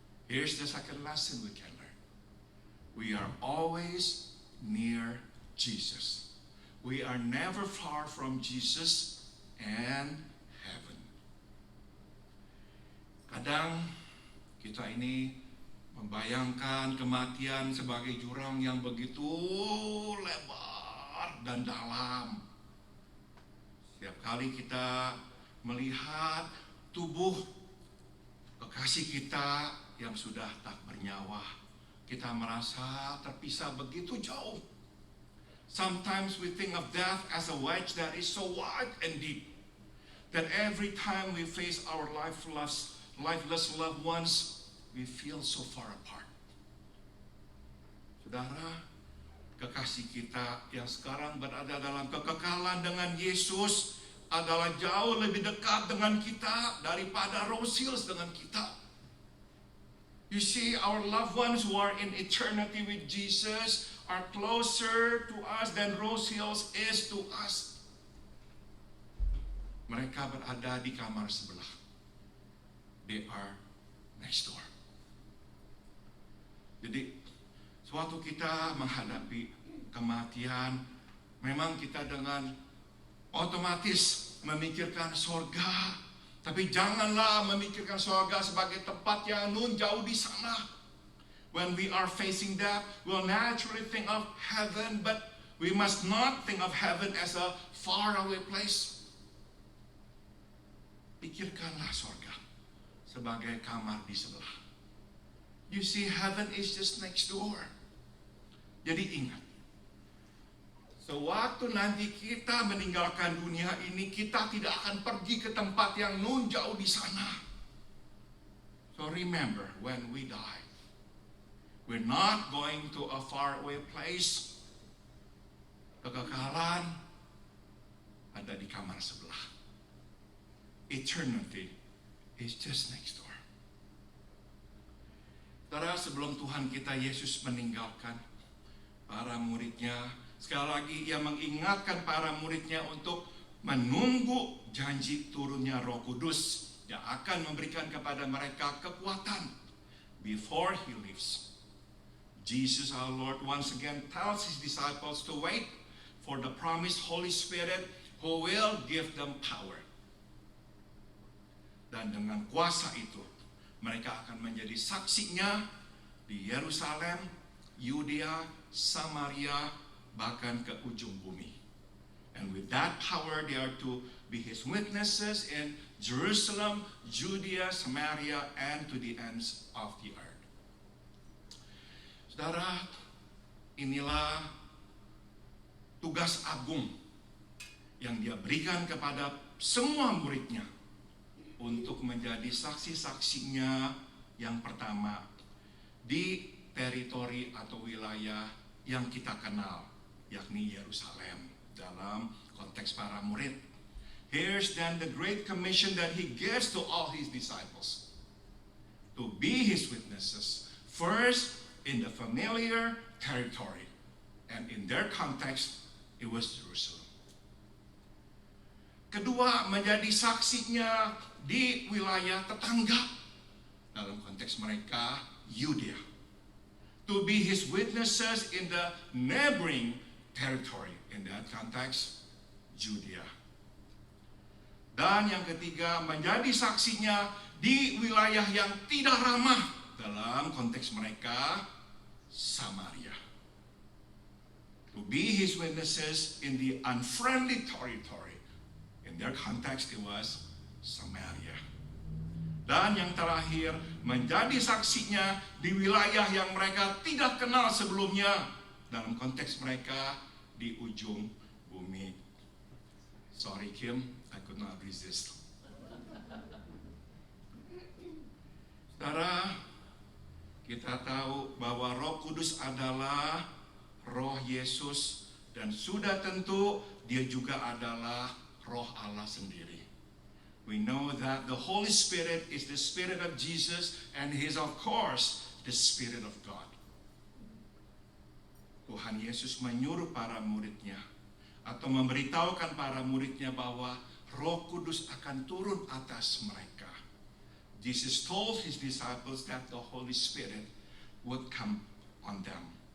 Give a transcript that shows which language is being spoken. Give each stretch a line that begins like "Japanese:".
English: Here's the second lesson we can learn. We are always near Jesus. We are never far from Jesus and heaven.
Indonesian: Kadang kita ini membayangkan kematian sebagai jurang yang begitu lebar dan dalam. Setiap kali kita melihat tubuh kekasih kita yang sudah tak bernyawa, kita merasa terpisah begitu jauh.
English: Sometimes we think of death as a wedge that is so wide and deep that every time we face our lifeless loved ones, we feel so far apart.
Indonesian: Saudara, kekasih kita yang sekarang berada dalam kekekalan dengan Yesus adalah jauh lebih dekat dengan kita daripada Rose Hills dengan kita.
English: You see, our loved ones who are in eternity with Jesus are closer to us than Rose Hills is to us.
Indonesian: Mereka berada di kamar sebelah.
English: They are next door.
Indonesian: Jadi, suatu kita menghadapi kematian, memang kita dengan otomatis memikirkan sorga. Tapi janganlah memikirkan sorga sebagai tempat yang nun jauh di sana.
English: When we are facing that, we'll naturally think of heaven, but we must not think of heaven as a faraway place.
Indonesian: Pikirkanlah sorga sebagai kamar di sebelah.
English: You see, heaven is just next door.
Indonesian: Jadi ingat, sewaktu nanti kita meninggalkan dunia ini, kita tidak akan pergi ke tempat yang nun jauh di sana.
English: So remember, when we die, we're not going to a faraway place.
Indonesian: Kekekalan ada di kamar sebelah.
English: Eternity is just next door.
Indonesian: Saudara, sebelum Tuhan kita Yesus meninggalkan para muridnya, sekali lagi ia mengingatkan para muridnya untuk menunggu janji turunnya Roh Kudus yang akan memberikan kepada mereka kekuatan.
English: Before he leaves, Jesus our Lord once again tells his disciples to wait for the promised Holy Spirit who will give them power.
Indonesian: Dan dengan kuasa itu, mereka akan menjadi saksinya di Yerusalem, Yudea, Samaria, bahkan ke ujung bumi.
English: And with that power, they are to be his witnesses in Jerusalem, Judea, Samaria, and to the ends of the earth.
Indonesian: Saudara, inilah tugas agung yang dia berikan kepada semua muridnya untuk menjadi saksi-saksinya yang pertama di teritori atau wilayah yang kita kenal, yakni Yerusalem dalam konteks para murid.
English: Here's then the great commission that he gives to all his disciples, to be his witnesses, first in the familiar territory, and in their context, it was Jerusalem.
Indonesian: Kedua, menjadi saksinya di wilayah tetangga, dalam konteks mereka, Yudea.
English: To be his witnesses in the neighboring territory, in that context, Judea.
Indonesian: Dan yang ketiga, menjadi saksinya di wilayah yang tidak ramah. Dalam konteks mereka, Samaria.
English: To be his witnesses in the unfriendly territory. In their context, it was Samaria.
Indonesian: Dan yang terakhir, menjadi saksinya di wilayah yang mereka tidak kenal sebelumnya. Dalam konteks mereka, di ujung bumi.
English: Sorry Kim, I could not resist.
Indonesian: Saudara, kita tahu bahwa Roh Kudus adalah Roh Yesus, dan sudah tentu dia juga adalah Roh Allah sendiri.
English: We know that the Holy Spirit is the Spirit of Jesus, and He is of course the Spirit of God.
Indonesian: Tuhan Yesus menyuruh para muridnya, atau memberitahukan para muridnya bahwa Roh Kudus akan turun atas mereka.
English: Jesus told his disciples that the Holy Spirit would come on them.